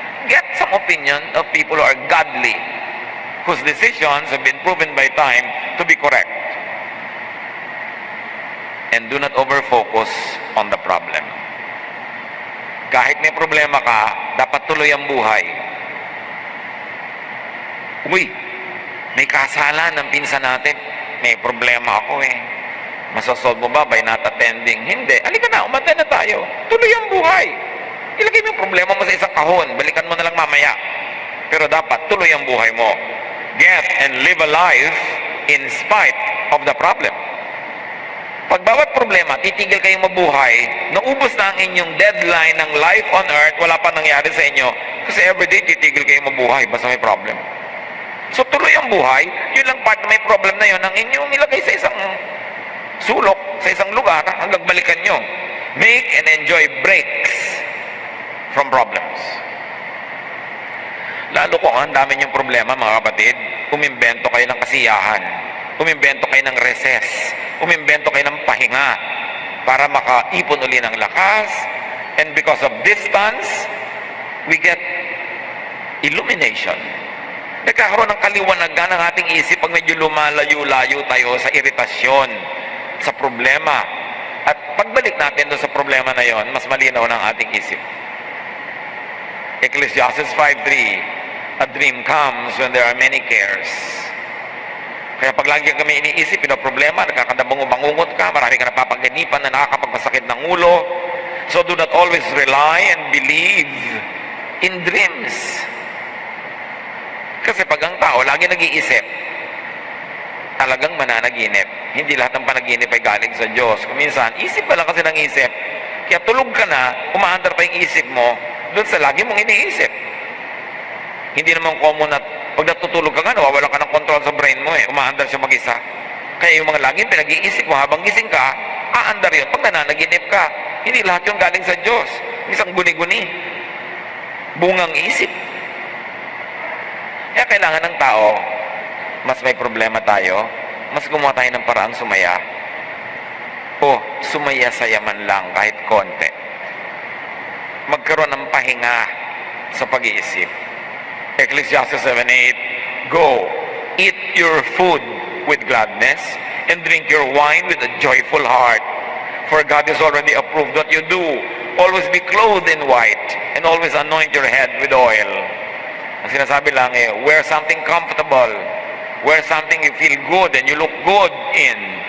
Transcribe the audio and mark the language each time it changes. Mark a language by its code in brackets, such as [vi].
[en] Get some opinion of people who are godly, whose decisions have been proven by time to be correct. And do not over-focus on the problem. [tl] Kahit may problema ka, dapat tuloy ang buhay. Uy, may kasalan ng pinsan natin. May problema ako eh. Masasolve mo ba [en] by not attending? [tl] Hindi. Halika na, umantay na tayo. Tuloy ang buhay. Ilagay mo yung problema mo sa isang kahon. Balikan mo na lang mamaya. Pero dapat, tuloy ang buhay mo. [en] Get and live a life in spite of the problem. [tl] Pag bawat problema, titigil kayong mabuhay, naubos na ang inyong deadline ng [en] life on earth, [tl] wala pa nangyari sa inyo. Kasi everyday, titigil kayong mabuhay, basta may problem. So tuloy ang buhay, yun lang part na may problem na yun, ang inyong ilagay sa isang sulok, sa isang lugar, hanggang balikan nyo. [en] Make and enjoy breaks from problems. [tl] Lalo kung ang dami niyong problema, mga kapatid, umimbento kayo ng kasiyahan, umimbento kayo ng recess, umimbento kayo ng pahinga para makaipon uli ng lakas. [en] And because of distance, we get illumination. [tl] Nagkakaroon ng kaliwanagan ng ating isip pag medyo lumalayo-layo tayo sa iritasyon, sa problema. At pagbalik natin doon sa problema na yon, mas malinaw ng ating isip. [en] Ecclesiastes 5:3, a dream comes when there are many cares. [tl] Kaya pag lagi kami iniisip, problema, nagkakadabango-bangungot ka, marami ka napapaganipan na nakakapagpasakit ng ulo. [en] So do not always rely and believe in dreams. [tl] Kasi pag ang tao lagi nag-iisip, talagang mananaginip. Hindi lahat ng panaginip ay galing sa Diyos. Kung minsan, isip ka lang kasi ng isip. Kaya tulog ka na, umaandar pa yung isip mo doon sa lagi mong iniisip. Hindi naman common at pag natutulog ka nga, nawawalan ka ng control sa brain mo eh. Umaandar siya mag-isa. Kaya yung mga laging pinag-iisip mo habang gising ka, aandar yun pag nananaginip ka. Hindi lahat yung galing sa Diyos. Isang guni-guni. Bungang isip. Kaya kailangan ng tao, mas may problema tayo, mas gumawa tayo ng paraang sumaya. O sumaya-saya man lang kahit konti. Magkaroon ng pahinga sa pag-iisip. [en] Ecclesiastes 7:8, go, eat your food with gladness and drink your wine with a joyful heart. For God has already approved what you do. Always be clothed in white and always anoint your head with oil. [tl] Ang sinasabi lang [en] wear something comfortable. Wear something you feel good and you look good in.